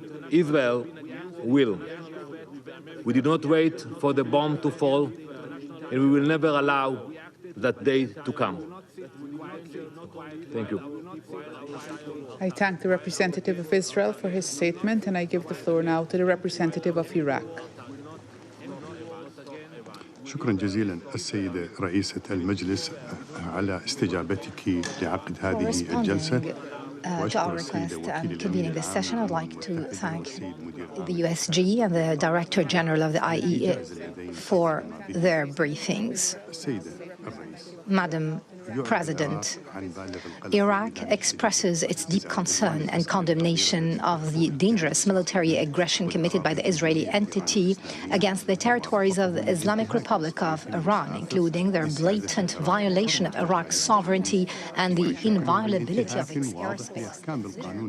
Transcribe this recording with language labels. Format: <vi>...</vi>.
<en>Israel will. We did not wait for the bomb to fall, and we will never allow that day to come. Thank you. I thank the representative of Israel for his statement, and I give the floor now to the representative of Iraq.</en> <ar>شكرا جزيلا السيدة رئيسة المجلس على استجابتك لعقد هذه الجلسة.</ar> <en>To our request convening this session, I'd like to thank the USG and the Director General of the IEA for their briefings. Madam President. Iraq expresses its deep concern and condemnation of the dangerous military aggression committed by the Israeli entity against the territories of the Islamic Republic of Iran, including their blatant violation of Iraq's sovereignty and the inviolability of its airspace.</en>